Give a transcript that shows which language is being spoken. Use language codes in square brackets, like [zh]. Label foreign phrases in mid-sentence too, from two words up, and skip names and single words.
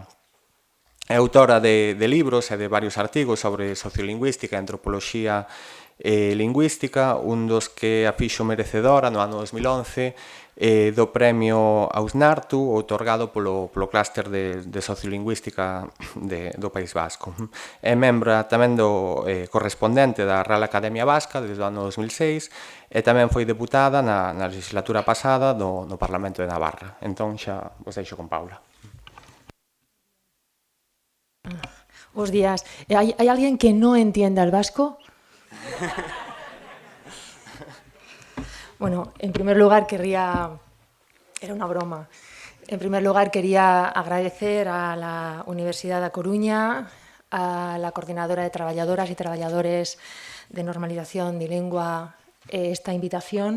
[gl] É autora de libros e de varios artigos sobre sociolingüística e antropoloxía lingüística, un dos que a fixo merecedora no ano 2011 do Premio Ausnartu, outorgado polo Clúster de Sociolingüística do País Vasco. É membra tamén do correspondente da Real Academia Vasca desde o ano 2006 e tamén foi deputada na legislatura pasada no Parlamento de Navarra. Entón xa vos deixo con Paula. [es] Buenos días. ¿Hay alguien que no entienda el vasco? Bueno, en primer lugar querría... Era una broma. En primer lugar quería agradecer a la Universidad da Coruña, a la Coordinadora de Traballadoras y Traballadores de Normalización de Lengua esta invitación.